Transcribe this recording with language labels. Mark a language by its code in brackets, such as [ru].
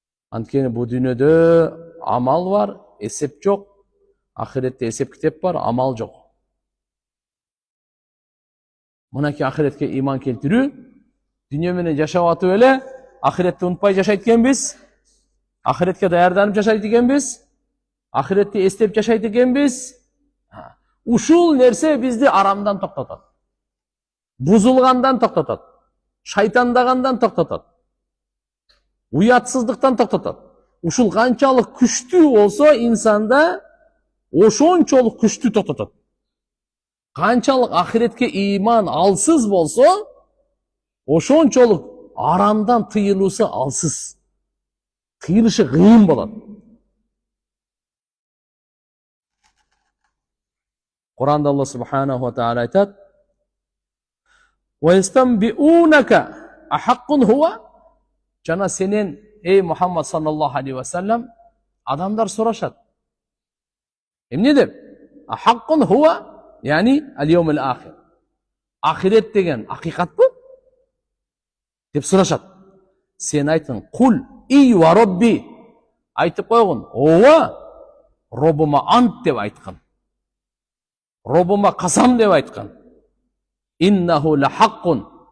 [ky] Анткени бул дүйнөдө амал бар, эсеп жок. Ахиретте эсеп китеп бар, амал жок. Мынакей ахиретке иман келтирүү, дүйнө менен жашап атып эле ахиретти унутпай жашайт экенбиз. Ахиретке даярданып жашайт экенбиз. Ахиретти эстеп жашайт экенбиз. Ушул нерсе бизди арамдан токтотот. Бузулгандан токтотот. Шайтандагандан токтотот. Уятсыздыктан токтотот. Ушул канчалык күчтүү болсо инсанда ошончолук күчтүү токтотот. Канчалык ахиретке иман алсыз болсо ошончолук арамдан тыйылуусу алсыз. Тыйылышы кыйын болот. Куранда Алла субханаху ва тааля айтат: [ar] "Ва ястанбиунака ахаккун хуа?" [ky] Жана сенен, эй Мухаммад саллаллаху алейхи ва саллям, адамдар сурашат. Эмне деп? [ar] Ахаккун хуа, яни ал-йомул ахир. [ky] Ахирет деген акыйкатпы? Деп сурашат. Сен айтың, [ar] кул и ва робби. [ky] Айтып койгун, ооба, Робума ант деп айткан. Робума касам деп айткан. [ar] Иннаху ла хаккун.